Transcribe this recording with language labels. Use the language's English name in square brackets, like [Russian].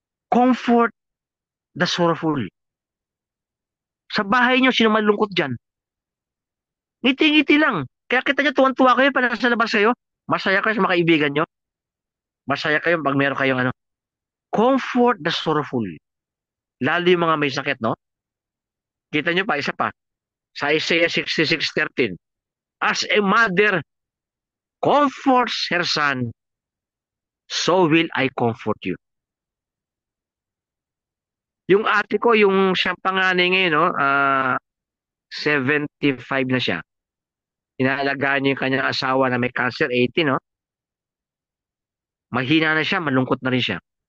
[English] Comfort the sorrowful. [Filipino] Sa bahay nyo, sino malungkot dyan? Ngiti-ngiti lang. Kaya kita nyo, tuwan-tuwa kayo pa nasa labas kayo. Masaya kayo sa mga kaibigan nyo. Masaya kayo pag meron kayong [English] Comfort the sorrowful. [Filipino] Lalo yung mga may sakit, no? Kita nyo pa, isa pa. Sa Isaiah 66:13. [English] As a mother comforts her son, so will I comfort you. [Filipino] Yung ate ko, yung siyang panganay ngayon, no? 75 na siya. Inaalagaan niya yung kanyang asawa na may cancer, 80, no? Mahina na siya, malungkot na rin siya.